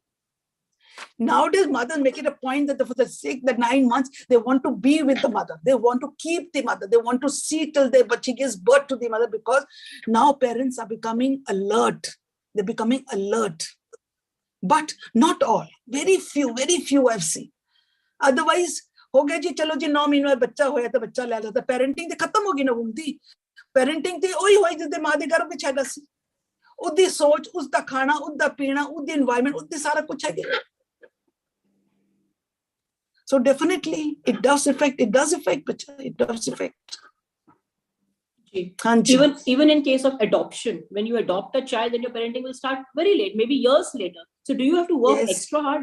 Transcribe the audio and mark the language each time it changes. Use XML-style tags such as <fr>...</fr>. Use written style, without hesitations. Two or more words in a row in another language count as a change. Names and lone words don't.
<en>Nowadays, mothers make it a point that for the sake that 9 months, they want to be with the mother. They want to keep the mother. They want to see till she gives birth to the mother, because now parents are becoming alert. They're becoming alert. But not all. Very few I've seen. Otherwise,</en> <pa>ਹੋ ਗਿਆ ਜੀ, ਚਲੋ ਜੀ 9 ਮਹੀਨੇ ਮੇਂ ਬੱਚਾ ਹੋਇਆ ਥਾ, ਬੱਚਾ ਲੈ ਲਾਤਾ. Parenting ਦੇ ਖ਼ਤਮ ਹੋ ਗਈ ਨਾ ਵੁੰਦੀ। Parenting ਤੇ ਓਹੀ ਹੋਈ ਜਿਦੇ ਮਾਂ ਦੇ ਗਰਭ ਵਿਚ ਹੈਗਾ ਸੀ. ਉੱਦੀ ਸੋਚ, ਉਸਦਾ ਖਾਣਾ, ਉੱਦਾ ਪੀਣਾ, ਉੱਦੀ environment, ਉੱਦੀ ਸਾਰਾ ਕੁਝ ਹੈ.</pa> <en>So definitely it does affect, it does affect. Even in case of adoption, when you adopt a child, then your parenting will start very late, maybe years later. So do you have to work extra hard?</en>